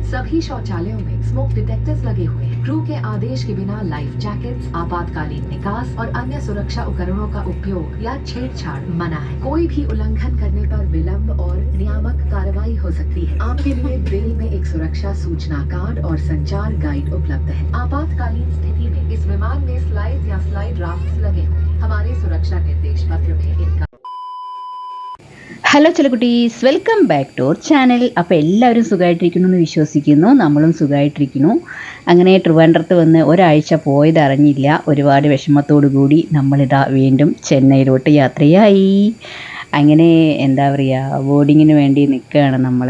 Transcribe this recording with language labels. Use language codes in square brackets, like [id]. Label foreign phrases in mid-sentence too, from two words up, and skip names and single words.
[hi] सभी शौचालयों में स्मोक डिटेक्टर्स लगे हुए हैं। क्रू के आदेश के बिना लाइफ जैकेट्स, आपातकालीन निकास और अन्य सुरक्षा उपकरणों का उपयोग या छेड़छाड़ मना है। कोई भी उल्लंघन करने पर विलंब और नियामक कार्रवाई हो सकती है। आपके लिए ब्रेल में एक सुरक्षा सूचना कार्ड और संचार गाइड उपलब्ध है। आपातकालीन स्थिति में इस विमान में स्लाइड या स्लाइड राफ्ट लगे हुए हैं। हमारे सुरक्षा निर्देश पत्र में इनका [en] hello ചെലക്കുട്ടീസ്, welcome back to our channel. [ml] അപ്പോൾ എല്ലാവരും സുഖമായിട്ടിരിക്കുന്നു എന്ന് വിശ്വസിക്കുന്നു. നമ്മളും സുഖമായിട്ടിരിക്കുന്നു. അങ്ങനെ ട്രിവാൻഡ്രത്ത് വന്ന് ഒരാഴ്ച പോയത് അറിഞ്ഞില്ല. ഒരുപാട് വിഷമത്തോടു കൂടി നമ്മളിതാ വീണ്ടും ചെന്നൈയിലോട്ട് യാത്രയായി. അങ്ങനെ എന്താ പറയുക, ബോർഡിങ്ങിന് വേണ്ടി നിൽക്കുകയാണ് നമ്മൾ.